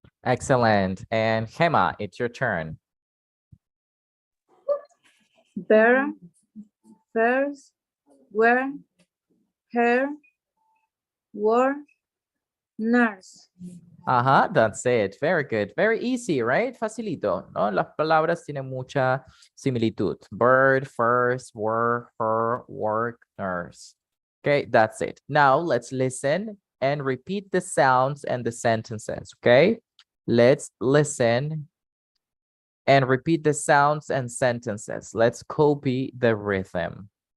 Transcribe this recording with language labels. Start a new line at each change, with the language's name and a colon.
English: Excellent. And Gemma, it's your turn. Bear, first, where, her, word, nurse. Ajá, that's it. Very good. Very easy, right?
Spanish: Facilito, ¿no? Las palabras tienen mucha similitud.
English: Bird, first, were, her, work, nurse. Okay, that's it. Now let's listen and repeat the sounds and the sentences, okay? Let's listen and repeat the sounds and sentences. Let's copy the rhythm.